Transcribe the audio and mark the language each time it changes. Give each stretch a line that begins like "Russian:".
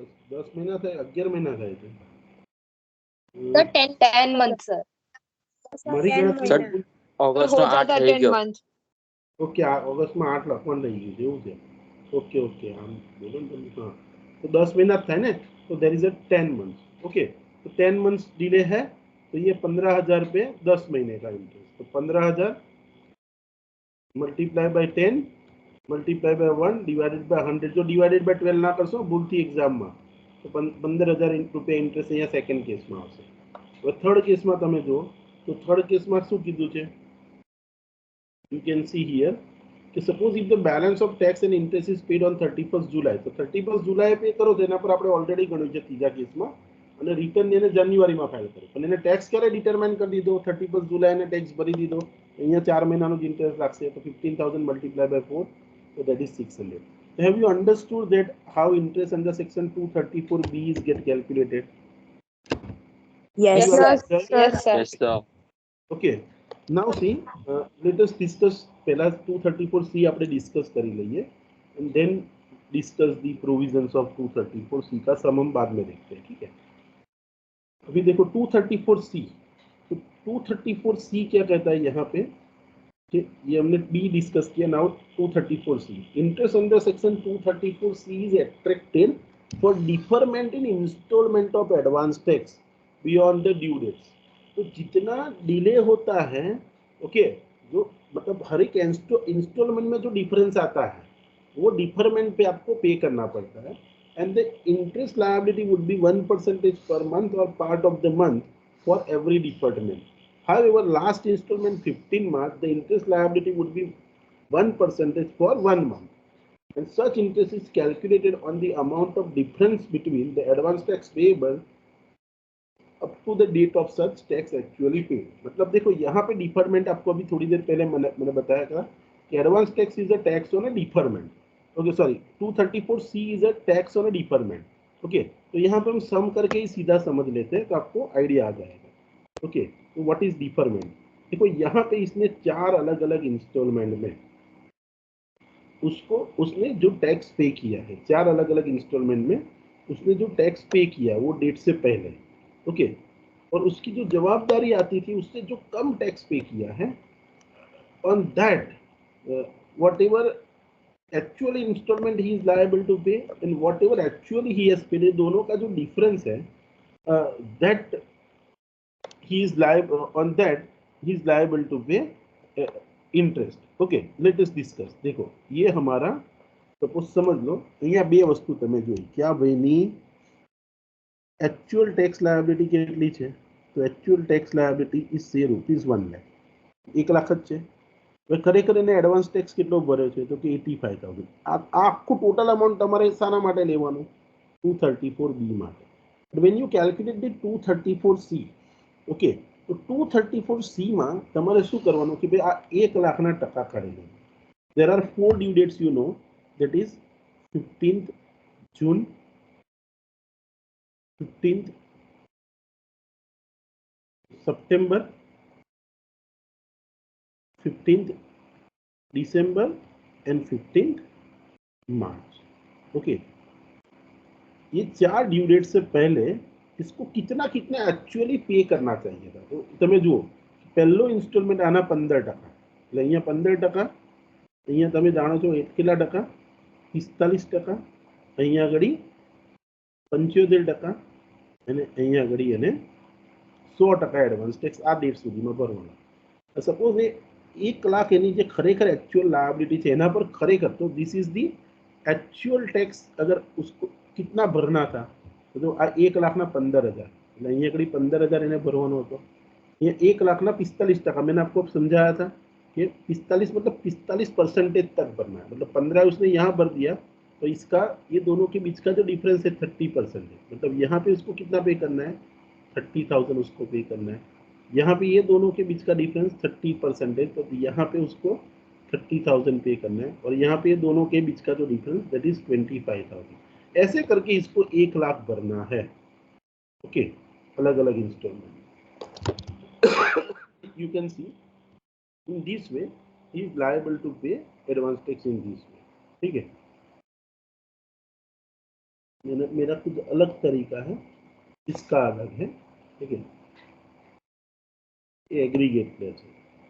Hindi: दस महीना
Gujarati: થાય, 11 મહિના થાય છે.
English: Sir, 10 months, sir.
Gujarati: મારી ગણતરી સર, ઓગસ્ટનો 8 થઈ ગયો. ઓકે, આ ઓગસ્ટમાં 8 લખવાનું રહી ગયું છે એવું છે. ઓકે ઓકે, આમ બોલો ને તમે. હા, તો 10 મહિના જ થાય ને, તો
English: There is a 10 months.
Hindi: Okay, तो 10 मंथ्स डिले है, तो ये 15,000 पे 10 महीने का इंटरेस्ट. तो 15,000 multiply by 10 multiply by 1 divided by 100.
Gujarati: जो डिवाइडेड बाय 12 ना करशो ભૂલથી એક્ઝામમાં, તો 15,000 રૂપિયા ઇન્ટરેસ્ટ અહીંયા સેકન્ડ કેસમાં આવશે. હવે થર્ડ કેસમાં તમે જુઓ તો થર્ડ કેસમાં શું કીધું છે?
English: You can see here कि suppose if the balance of tax and interest is paid on 31st July,
Gujarati: તો 31st July પે કરો તો એના પર આપણે ઓલરેડી ગણ્યું છે ત્રીજા કેસમાં, અને રિટર્ન એને જાન્યુઆરીમાં ફાઇલ કર્યો, પણ એને ટેક્સ ક્યારે ડિટરમાઇન કરી દીધો? 31st July એને ટેક્સ ભરી દીધો. અહીંયા 4 મહિનાનો જ ઇન્ટરેસ્ટ લાગશે, તો 15,000 multiply by 4,
English: so that is 600. So have you understood that how interest under section 234B is get calculated? Yes, Yes, sir. sir. Yes, sir. Yes sir. Okay, now see, let us discuss
Gujarati: પહેલા 234C આપણે discuss કરી લઈએ
English: and then discuss the provisions of 234C
Hindi: का सम हम बाद में देखते हैं, ठीक है? अभी देखो 234C, तो 234C क्या कहता है यहाँ पे कि ये हमने B डिस्कस किया.
English: Now 234C, interest under section 234C is attracted for deferment in installment of advance tax beyond the due dates.
Hindi: तो जितना डिले होता है, ओके, जो मतलब हर एक इंस्टॉलमेंट में जो डिफरेंस आता है, वो डिफरमेंट पे आपको पे करना पड़ता है।
English: And the interest liability would be 1% पर month और part of the month for every deferment. However, last installment 15 March, the interest liability would be 1% for 1 month. And such interest is calculated on the amount of difference between the advance tax payable up to the date of such tax actually paid.
Hindi: मतलब देखो यहाँ पे deferment आपको अभी थोड़ी देर पहले मैंने बताया था कि
English: Advance tax is a tax on a deferment.
Hindi: Okay sorry,
English: 234C is a tax on a deferment.
Hindi: Okay, तो यहाँ पे हम सम करके ही सीधा समझ लेते हैं तो आपको आइडिया आ जाएगा।
English: Okay, तो what is deferment?
Hindi: देखो यहाँ पे इसने 4 अलग अलग इंस्टॉलमेंट में उसने जो टैक्स पे किया है, 4 अलग अलग इंस्टॉलमेंट में उसने जो टैक्स पे किया वो डेट से पहले। ओके, और उसकी जो जवाबदारी आती थी उससे जो कम टैक्स पे किया है,
English: on that whatever actual installment he is liable to pay and whatever actually he has paid,
Hindi: दोनों का जो डिफरेंस है
English: That he is liable on that he is liable to pay interest. Okay, let us discuss.
Hindi: देखो ये हमारा suppose समझ लो
Gujarati: અહીંયા બે વસ્તુ તમે જોઈ क्या ભાઈની एक्चुअल टैक्स लायबिलिटी કેટલી છે? તો actual tax liability is say ₹1 lakh, 1 lakh જ છે। હવે ખરેખર એને એડવાન્સ ટેક્સ કેટલો ભર્યો છે? તો કે 85,000। આ આખું ટોટલ અમાઉન્ટ તમારે શાના માટે લેવાનું? 234B માટે।
English: But when you calculate the 234C,
Gujarati: okay, तो 234C માં તમારે શું કરવાનું કે ભાઈ આ 1 લાખના ટકા કાઢી લો।
English: there are 4 due dates you know, that is 15th June, 15th September, 15th December and 15th March।
Hindi: Okay, ये 4 ड्यू डेट से पहले इसको कितना कितना एक्चुअली पे करना चाहिए था।
Gujarati: तो તમે જુઓ પહેલો ઇન્સ્ટોલમેન્ટ આના 15%, એટલે અહીંયા 15%, અહીંયા તમે જાણો છો કેટલા ટકા? 45%, અહીંયા આગળ 75% અને અહીંયા આગળ એને 100% એડવાન્સ ટેક્સ આ ડેટ સુધીમાં ભરવાનો। સપોઝ એ 1 લાખ એની જે ખરેખર एक्चुअल लायबिलिटी છે એના પર ખરેખર તો
English: This is the actual tax.
Hindi: अगर उसको कितना भरना था तो
Gujarati: आ 1 લાખના 15,000, એટલે અહીંયા આગળ 15,000 એને ભરવાનો હતો।
Hindi: ये 1 लाखना 45%, मैंने आपको समझाया था कि 45 मतलब 45% तक भरना है। मतलब 15 उसने यहाँ भर दिया तो इसका ये दोनों के बीच का जो डिफरेंस है 30% है। मतलब यहाँ पे उसको कितना पे करना है? 30,000 उसको पे करना है। यहाँ पे ये दोनों के बीच का डिफरेंस 30% है, तो यहाँ पे उसको 30,000 पे करना है। और यहाँ पे ये दोनों के बीच का जो डिफरेंस दैट इज 25,000। ऐसे करके इसको 1 लाख भरना है। ओके, अलग अलग instalment.
English: You can see in this way he is liable to pay advance tax in this way।
Hindi: ठीक है, मेरा कुछ अलग तरीका है, इसका अलग है। ठीक है, ये एग्रीगेट प्लेस है।